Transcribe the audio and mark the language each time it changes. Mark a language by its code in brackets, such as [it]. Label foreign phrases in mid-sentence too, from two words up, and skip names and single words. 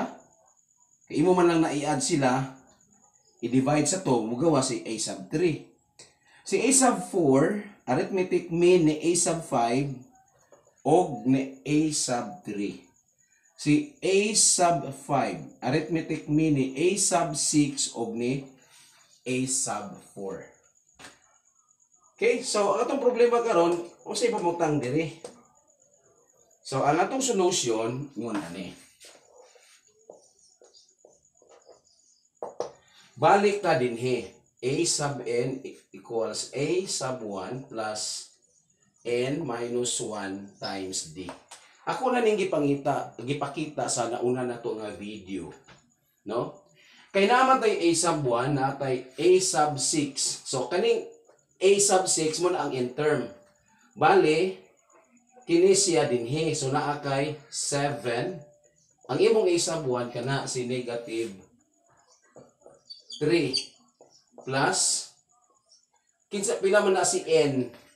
[ceb] Kaya imo man lang na i-add sila, i-divide sa to, mugawa si a sub 3. Si a sub 4, [en] arithmetic mean [ceb] ni a sub 5 o ni a sub 3. Si a sub 5, [en] arithmetic mean [ceb] ni a sub 6 o ni a sub 4. Okay, so ang atong problema karon, unsay pamutang diri? So ang atong solution ngon ani. Balik ta dinhi. [en] A sub n equals a sub 1 plus n minus 1 times d. [ceb] Ako na ning gipakita sa nauna nato nga video, no? Kay naman tay a sub 1 natay a sub 6. So kaning a sub 6 mo na ang [en] in term. [ceb] Bale, kini siya dinhi. So naa kay 7. Ang imong a sub 1 kana si negative 3 plus kinsa pila man na si n?